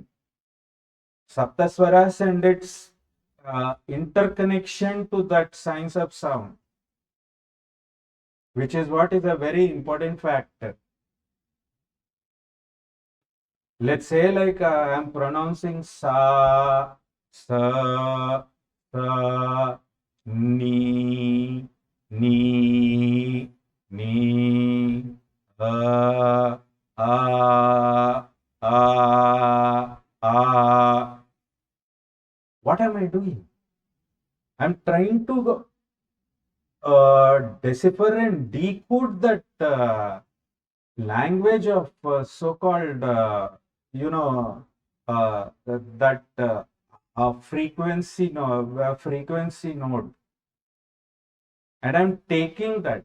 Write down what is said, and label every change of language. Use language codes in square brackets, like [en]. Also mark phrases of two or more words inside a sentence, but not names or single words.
[en] Saptaswaras and its interconnection to that science of sound, which is what is a very important factor. Let's say like I'm pronouncing sa, sa, ni, ni, ni, a. What am I doing? I'm trying to decipher and decode that language of so-called, that frequency node, and I'm taking that.